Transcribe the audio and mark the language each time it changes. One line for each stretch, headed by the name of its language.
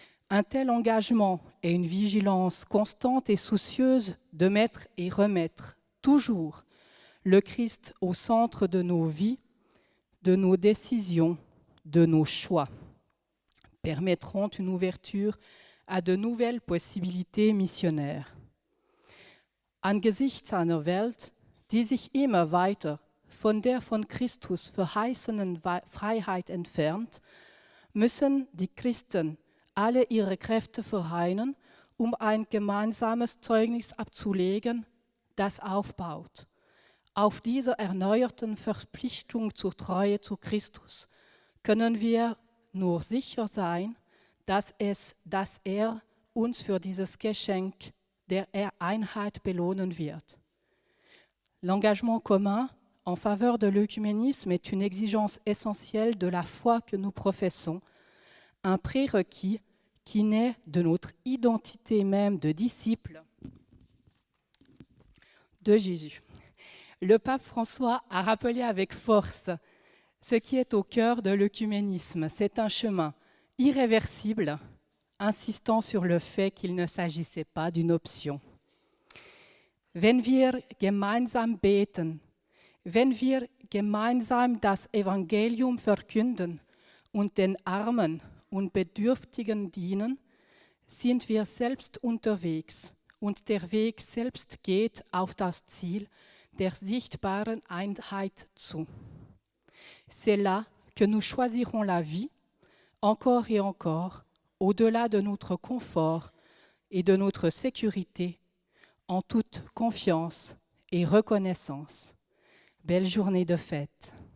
French: Un tel engagement et une vigilance constante et soucieuse de mettre et remettre toujours le Christ au centre de nos vies, de nos décisions, de nos choix, permettront une ouverture à de nouvelles possibilités missionnaires.
German: Angesichts einer Welt, die sich immer weiter von der von Christus verheißenen Freiheit entfernt, müssen die Christen alle ihre Kräfte vereinen, ein gemeinsames Zeugnis abzulegen, das aufbaut. Auf dieser erneuerten Verpflichtung zur Treue zu Christus können wir nur sicher sein, dass er uns für dieses Geschenk der Einheit belohnen wird.
French: L'engagement commun en faveur de l'œcuménisme est une exigence essentielle de la foi que nous professons, un prérequis qui naît de notre identité même de disciples de Jésus. Le pape François a rappelé avec force ce qui est au cœur de l'œcuménisme. C'est un chemin irréversible, insistant sur le fait qu'il ne s'agissait pas d'une option.
German: Wenn wir gemeinsam beten, wenn wir gemeinsam das Evangelium verkünden und den Armen und Bedürftigen dienen, sind wir selbst unterwegs und der Weg selbst geht auf das Ziel der sichtbaren Einheit zu.
French: C'est là que nous choisirons la vie, encore et encore, au-delà de notre confort et de notre sécurité, en toute confiance et reconnaissance. Belle journée de fête.